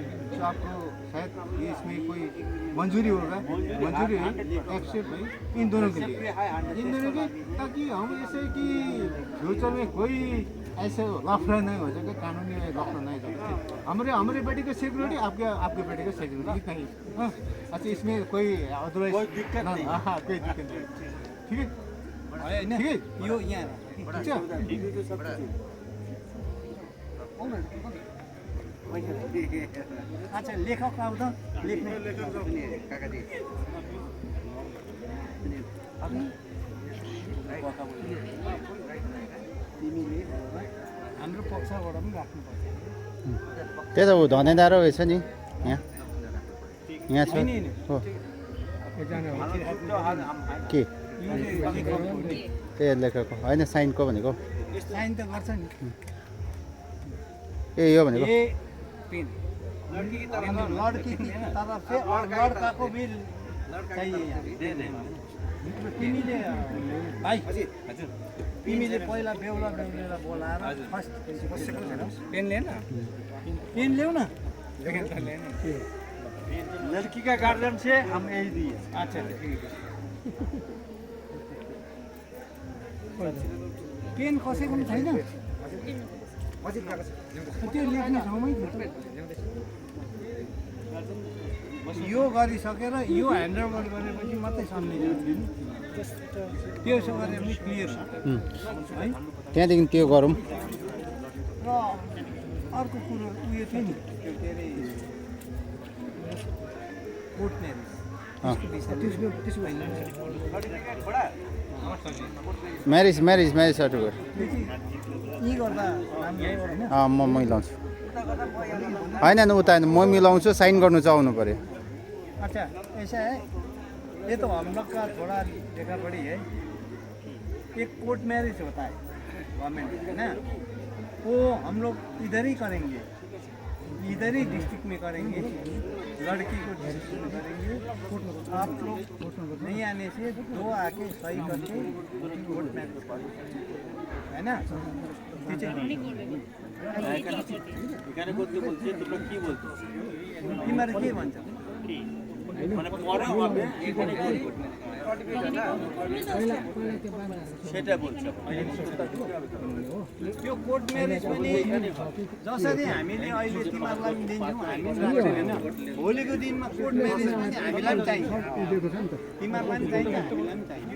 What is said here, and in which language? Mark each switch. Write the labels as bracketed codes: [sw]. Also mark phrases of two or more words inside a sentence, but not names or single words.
[hi] तो आपको शायद ये इसमें कोई मंजूरी होगा, मंजूरी है एक्सेप्ट है इन दोनों के लिए, इन दोनों के, ताकि हम ऐसे कि फ्यूचर में कोई ऐसे लफड़ा नहीं हो जाएगा, कानूनी लफड़ा नहीं हो जाएगा। हमारे बेटे का सिक्योरिटी, आपके बेटे का सिक्योरिटी कहीं। हाँ, अच्छा इसमें कोई अदरवाइज कोई दिक्कत नहीं, हाँ कोई दिक्कत नहीं, ठीक है ठीक है। [ne] यो यहाँ अच्छा लेखक आउँदा लेख्ने तिमीले हाम्रो पक्षबाट पनि राख्नुपर्छ। त्यही त ऊ धनेदार रहेछ नि यहाँ यहाँ छ हो के त्यही लेखेको होइन, साइनको भनेको साइन त गर्छ नि। ए यो भनेको [hi] लड़की की तरफ से और लड़का को भी चाहिए। [ne] तिमीले भाइ तिमीले पहिला बेहुला बेहुलीलाई बोलाएर [en] first pen [ne] ल्याउ न। [hi] लड़की का गार्जियन से हम यही दिए। [ne] अच्छा पेन कसैको पनि छैन, त्यो लेख्ने ठाउँमै यो गरिसकेर यो ह्यान्डओभर गरेपछि मात्रै सम्झिनु त्यसो गरे पनि क्लियर है। त्यहाँदेखि त्यो गरौँ। र अर्को कुरो उयो थियो नि, के अरे कोर्ट [en] marriage certificate [ne] यी गर्दा राम्रो होइन। म मिलाउँछु, होइन उता होइन, म मिलाउँछु, साइन गर्नु चाहिँ आउनु पऱ्यो। [hi] अच्छा ऐसा है, ये तो हम लोग का थोड़ा देखा पड़ी है, एक [en] court marriage [hi] होता है गवर्नमेंट है ना, वो हम लोग इधर ही करेंगे, इधर ही डिस्ट्रिक्ट में करेंगे, लड़की को डिस्ट्रिक्ट में करेंगे। आप लोग नहीं आने से दो आके सही करके [en] court marriage [hi] है ना। [ne] तिमीहरू के भन्छ? त्यो [en] court marriage [ne] पनि जसरी हामीले अहिले तिमीहरूलाई पनि दिन्छौँ, हामी होइन भोलिको दिनमा [en] court marriage [ne] पनि हामीलाई पनि चाहिन्छ, तिमीहरूलाई पनि चाहिन्छ, हामीलाई पनि चाहिन्छ।